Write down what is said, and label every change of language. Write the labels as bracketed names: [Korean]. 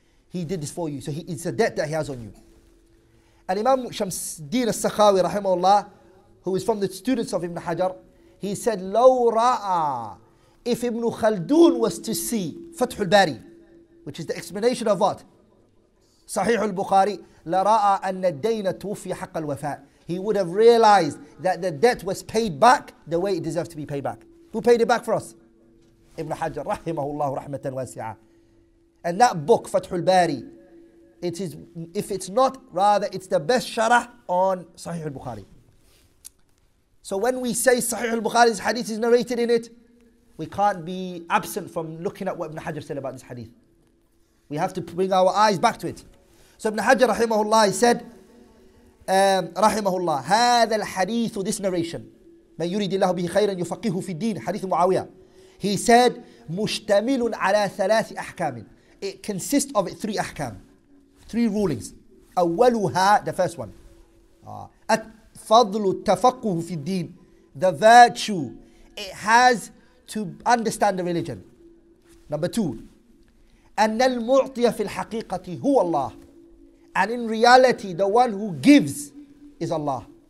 [English] He did this for you, so it's a debt that he has on you. And Imam Shamsuddin al-Sakhawi rahimahullah, who is from the students of Ibn Hajar, he said, [Arabic] لو رأى, [English] if Ibn Khaldun was to see Fath al-Bari, which is the explanation of what? [Arabic] Sahih al-Bukhari, لرأى أن الدين توفي حق الوفاء. [English] He would have realized that the debt was paid back the way it deserves to be paid back. Who paid it back for us? Ibn Hajar rahimahullah rahmatan wasi'ah. And that book, Fath al-Bari, it is, if it's not, rather it's the best sharah on Sahih al-Bukhari. So when we say Sahih al-Bukhari's hadith is narrated in it, we can't be absent from looking at what Ibn Hajar said about this hadith. We have to bring our eyes back to it. So Ibn Hajar rahimahullah, he said, rahimahullah, [Arabic] هذا الحديث, [English] this narration, [Arabic] من يريد الله به خيرا يفقهه في الدين, [English] hadith Muawiyah. [Arabic] He said, مشتمل على 3 أحكام. [English] It consists of 3 ahkam, 3 rulings. [Arabic] أولها, [English] the first one, [Arabic] فضل التفقه في الدين, [English] the virtue it has to understand the religion. Number 2, [Arabic] أن المعطي في الحقيقة هو الله, [English] and in reality the one who gives is Allah.